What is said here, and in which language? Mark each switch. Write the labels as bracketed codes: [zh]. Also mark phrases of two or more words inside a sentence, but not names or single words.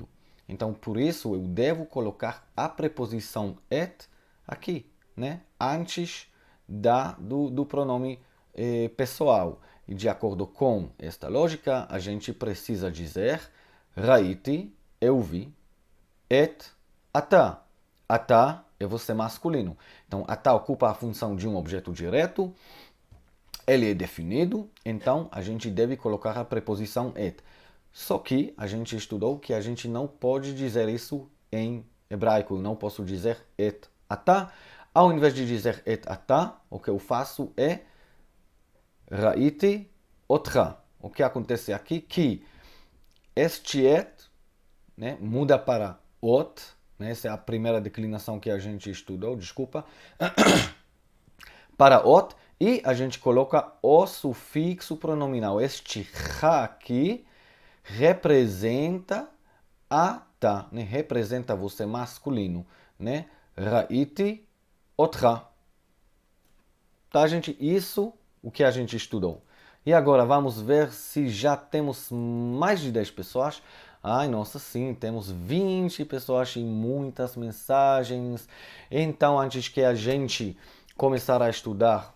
[pt] Então, por isso, eu devo colocar a preposição et aqui, né? Antes do pronome pessoal. E de acordo com esta lógica, a gente precisa dizer ראיתי, eu vi, [he] את אתה. [pt] אתה é você masculino. Então, אתה ocupa a função de um objeto direto, ele é definido, então a gente deve colocar a preposição et. Só que a gente estudou que a gente não pode dizer isso em hebraico. Eu não posso dizer [he] את אתה. [pt] Ao invés de dizer [he] את אתה, [pt] o que eu faço é [he] ראיתי אותך. [pt] O que acontece aqui? Que este et, né, muda para ot, né, essa é a primeira declinação que a gente estudou, desculpa, para ot, e a gente coloca o sufixo pronominal. Este ha aqui representa אתה, né, representa você masculino, né? [he] ראיתי אותך. [pt] Tá, gente? Isso o que a gente estudou. E agora vamos ver se já temos mais de 10 pessoas. Ai, nossa, sim, temos 20 pessoas e muitas mensagens. Então, antes que a gente começar a estudar...